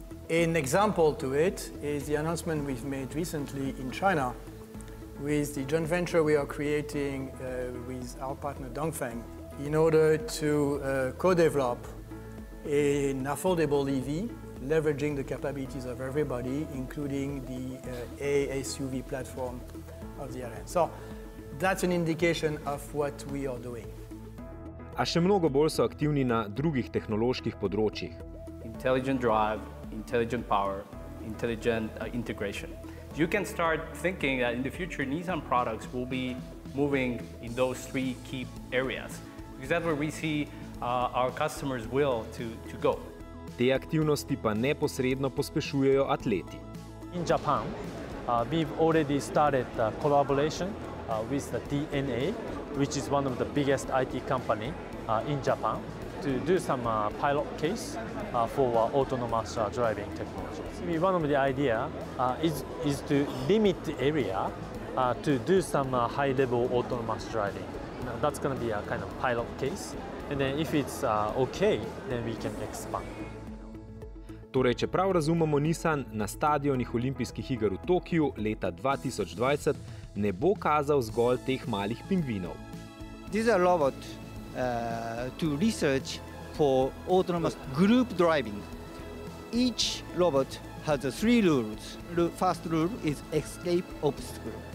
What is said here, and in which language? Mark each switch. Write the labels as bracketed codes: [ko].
[en] An example to it is the announcement we've made recently in China with the joint venture we are creating with our partner Dongfeng in order to co-develop an affordable EV, leveraging the capabilities of everybody, including the A-SUV platform of the RN. So that's an indication of what we are doing. [sl] A še mnogo bolj so aktivni na drugih tehnoloških področjih. [en] intelligent drive, intelligent power, intelligent integration. You can start thinking that in the future Nissan products will be moving in those three key areas, because that's where we see our customers' will to go. [sl] Te aktivnosti pa neposredno pospešujejo atleti. [en] In Japan, we've already started collaboration with the DNA, which is one of the biggest IT company in Japan, to do some pilot case for autonomous driving technologies. One of the idea is to limit the area to do some high-level autonomous driving. That's going to be a kind of pilot case, and then if it's okay, then we can expand. [sl] Torej, če prav razumemo, Nissan na stadionih olimpijskih iger v Tokiu leta 2020 ne bo kazal zgolj teh malih pingvinov. [en] These are robots to research for autonomous group driving. Each robot has three rules. The first rule is escape obstacle.